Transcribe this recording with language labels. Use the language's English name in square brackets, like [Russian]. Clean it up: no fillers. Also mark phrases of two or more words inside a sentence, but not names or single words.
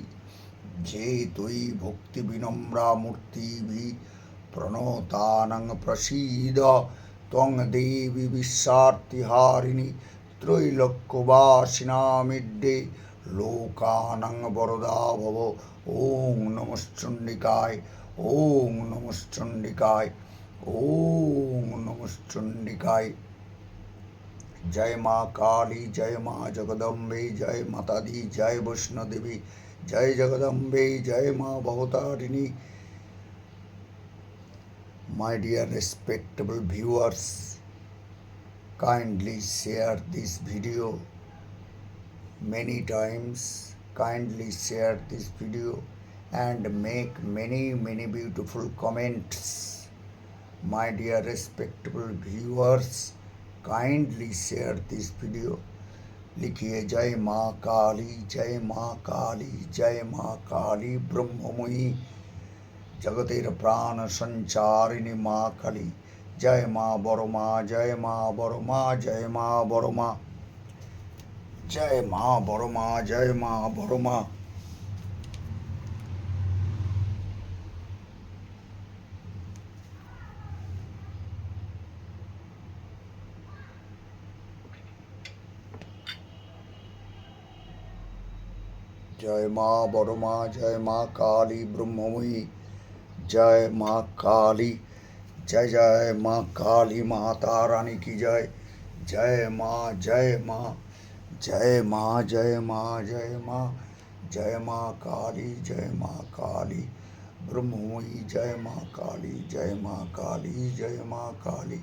[Sanskrit] जे त्वयि भक्तिविनम्रा मूर्तिभिः प्रणतानां प्रसीद त्वं देवी विश्वार्तिहारिणी त्रैलोक्यवासिनामिड्डे लोकानां वरदा भव। ओं नमश्चण्डिकाय, ओं नमश्चण्डिकाय, ओं नमश्चण्डिकाय। [Hindi] जय माँ काली, जय माँ जगदम्बे, जय माता दी, जय वैष्णोदेवी, जय जगदम्बे, जय माँ भवतारिणी। [English] My dear respectable viewers, kindly share this video many times. Kindly share this video and make many beautiful comments. My dear respectable viewers, kindly share this video. [Hindi] लिखिए जय माँ काली, जय माँ काली, जय माँ काली ब्रह्ममयी। [Bangla] জগতের প্রাণ সঞ্চারিণী মা কালী। জয় মা বড় মা, জয় মা বড় মা, জয় মা বড় মা। জয় মা বড় মা, জয় মা বড় মা। জয় মা বড় মা, জয় মা কালী ব্রহ্মময়ী, জয় মা কালী। [Hindi] जय जय माँ काली माता रानी की जय। जय माँ, जय माँ, जय माँ, जय माँ, जय माँ, जय माँ काली, जय माँ काली ब्रह्ममयी, जय माँ काली, जय माँ काली, जय माँ काली।